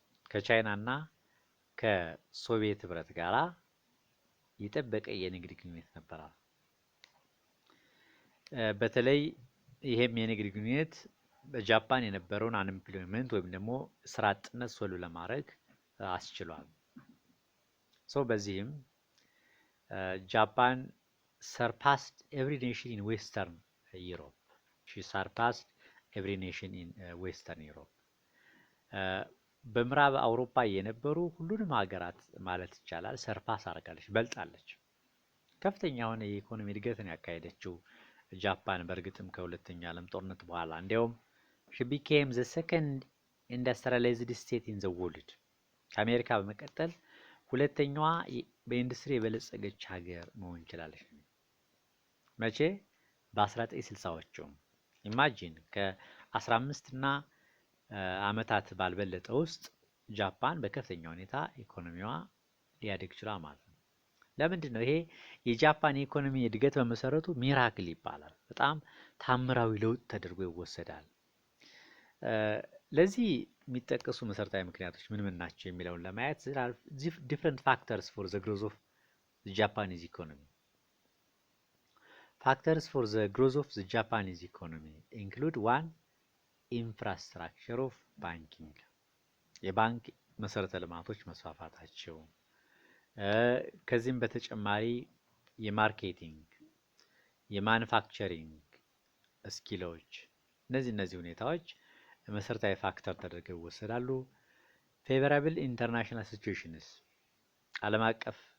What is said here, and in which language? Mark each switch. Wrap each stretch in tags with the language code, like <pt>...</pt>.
<am>ከቻይና እና ከሶቪየት ህብረት ጋራ የጠበቀ የንግድ ግንኙነት ነበራት። በተለይ ይሄም የንግድ ግንኙነት በጃፓን የነበረውን አንኤምፕሎይመንት ወይም ደግሞ ስራ አጥነት ሶልቭ ለማድረግ አስችሏል። በዚህም ጃፓን</am> <en>surpassed every nation in Western Europe. She surpassed every nation in Western Europe.</en> <am>በምዕራብ አውሮፓ የነበሩ ሁሉንም ሀገራት ማለት ይቻላል ሰርፓስ አድርጋለች፣ በልጣለች። ከፍተኛ የሆነ የኢኮኖሚ እድገትን ያካሄደችው ጃፓን በእርግጥም ከሁለተኛ ዓለም ጦርነት በኋላ እንዲያውም</am> <en>she became the second industrialized state in the world.</en> <am>ከአሜሪካ በመቀጠል ሁለተኛዋ በኢንዱስትሪ የበለጸገች ሀገር መሆን ችላለች። መቼ? በ1960ዎቹ። ኢማጂን ከ15 እና አመታት ባልበለጠ ውስጥ ጃፓን በከፍተኛ ሁኔታ ኢኮኖሚዋ ሊያድግ ችሏል ማለት ነው። ለምንድን ነው ይሄ የጃፓን ኢኮኖሚ እድገት በመሰረቱ ሚራክል ይባላል። በጣም ታምራዊ ለውጥ ተደርጎ ይወሰዳል። ለዚህ የሚጠቀሱ መሰረታዊ ምክንያቶች ምን ናቸው የሚለውን ለማየት</am> <en>different factors for the growth of the Japanese economy. Factors for the growth of the Japanese economy include one, infrastructure of banking.</en> <am>የባንክ መሰረተ ልማቶች መስፋፋታቸው፣ ከዚህም በተጨማሪ የማርኬቲንግ የማኑፋክቸሪንግ ስኪሎች፣ እነዚህ ሁኔታዎች መሰረታዊ ፋክተር ተደርገው ይወሰዳሉ። ፌቨራብል ኢንተርናሽናል ሲቹዌሽንስ ዓለም አቀፍ</am>